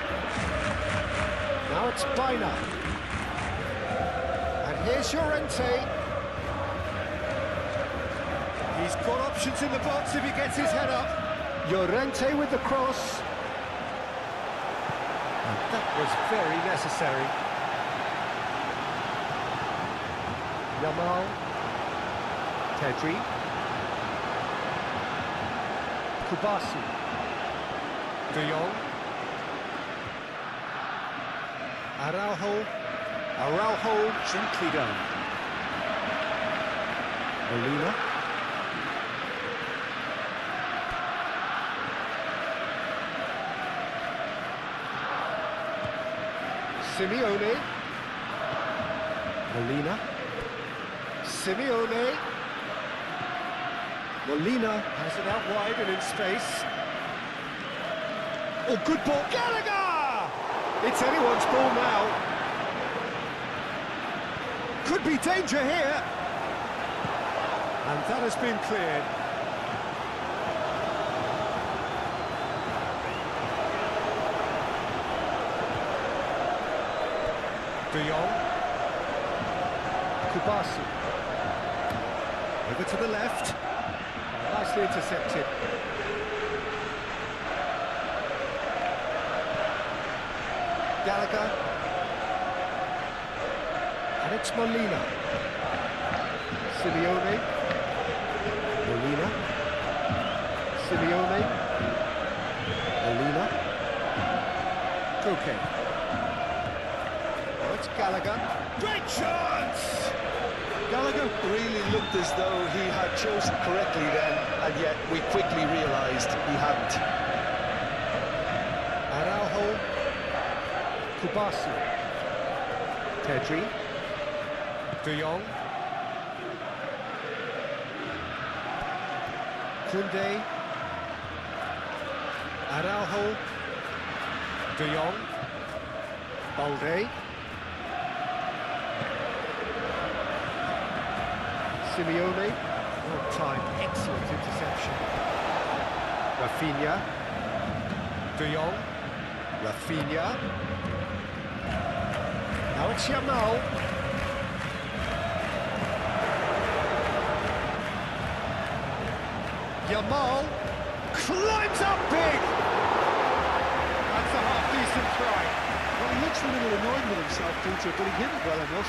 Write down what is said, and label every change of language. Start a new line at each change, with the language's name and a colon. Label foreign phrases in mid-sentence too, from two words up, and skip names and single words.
English: Now it's Bina. And here's Llorente. He's got options in the box if he gets his head up. Llorente with the cross. And that was very necessary. Yamal. Pedri. Kubasi. De Jong. Araujo gently down. Molina. Simeone. Molina. Simeone. Molina has it out wide and in space. Oh, good ball. Gallagher! It's anyone's ball now. Could be danger here. And that has been cleared. De Jong. Kubasi. Over to the left. Nicely intercepted. Gallagher. And it's Molina. Simeone. Molina. Simeone. Molina. Koke. Oh, it's Gallagher. Great chance! Gallagher really looked as though he had chosen correctly then, and yet we quickly realised he hadn't. Araujo. Kubasi. Pedri. De Jong. Koundé. Araujo. De Jong. Balde. Simeone. Well timed, excellent interception. Rafinha. De Jong. Rafinha. Now it's Yamal. Yamal climbs up big. That's a half-decent try. Well, he looks a little annoyed with himself, Peter, but he hit it well enough.